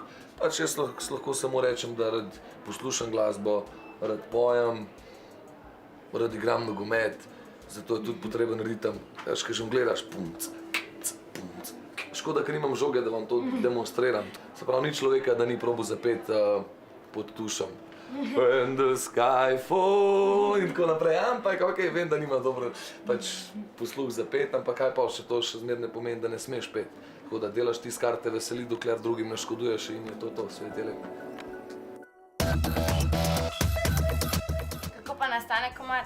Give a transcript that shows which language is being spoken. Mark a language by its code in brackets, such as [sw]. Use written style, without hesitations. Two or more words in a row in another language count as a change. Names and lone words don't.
[sl] Jaz lahko samo rečem, da rad poslušam glasbo, rad pojem, rad igram nogomet, zato je tudi potreben ritem. Kaj že gledaš, pumc, pumc. Škoda, ker nimam žoge, da vam to demonstriram. Se pravi, ni človeka, da ni probal zapeti pod tušem. [en] When the sky fall in [sl] tako naprej, ampak okej, vem, da nimam dobro posluh za pet, ampak kaj pa še to še zmer ne pomeni, da ne smeš pet. Tako da delaš tisto, kar te veseli, dokler drugim ne škoduješ in je to, svet je lep. Kako pa nastane komad?